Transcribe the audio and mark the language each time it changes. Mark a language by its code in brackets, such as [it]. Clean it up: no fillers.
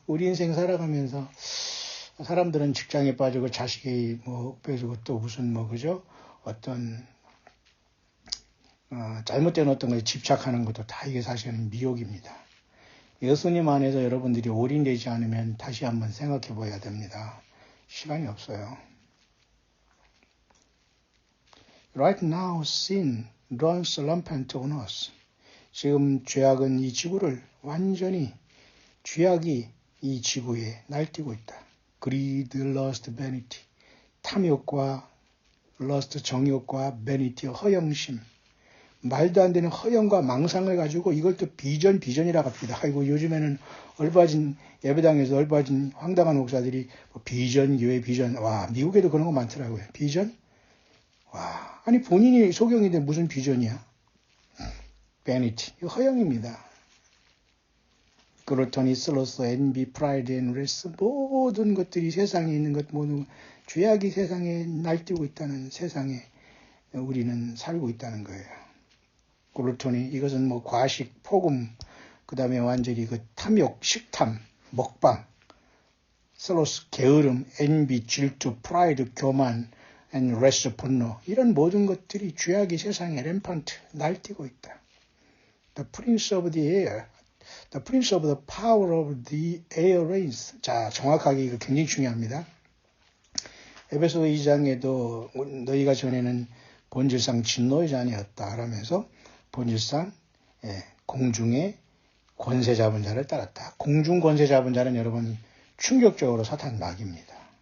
[ko] 우리 인생 살아가면서 사람들은 직장에 빠지고 자식이 뭐 빼주고 또 무슨 뭐 그죠? 어떤 잘못된 어떤 것에 집착하는 것도 다 이게 사실은 미혹입니다. 예수님 안에서 여러분들이 올인되지 않으면 다시 한번 생각해 봐야 됩니다. 시간이 없어요. [en] Right now, sin runs rampant on us. [ko] 지금 죄악은 이 지구를 완전히 죄악이 이 지구에 날뛰고 있다. [en] Greed, lust, vanity. 탐욕과 lust, 정욕과 vanity, 허영심. [ko] 말도 안 되는 허영과 망상을 가지고 이걸 또 비전이라고 합니다. 아이고 요즘에는 예배당에서 얼빠진 황당한 목사들이 비전, 교회 비전. 와, 미국에도 그런 거 많더라고요. 비전? 와, 아니 본인이 소경인데 무슨 비전이야? vanity, 허영입니다. 그렇더니 슬로스, [en] envy, pride, and wrath [ko] 모든 것들이 세상에 있는 것 모두 죄악이 세상에 날뛰고 있다는 세상에 우리는 살고 있다는 거예요. 그렇더니 이것은 뭐 과식, 폭음, 그 다음에 완전히 그 탐욕, 식탐, 먹방, 슬로스, 게으름, envy, 질투, pride, 교만, and wrath, 분노 이런 모든 것들이 죄악이 세상에 램판트 날뛰고 있다. [en] The prince of the air, the prince of the power of the air reigns. [ko] 자, 정확하게 이거 굉장히 중요합니다. 에베소 2장에도 너희가 전에는 본질상 진노의 자녀였다 라면서 본질상 공중의 권세 잡은 자를 따랐다. 공중 권세 잡은 자는 여러분 충격적으로 사탄 마귀입니다.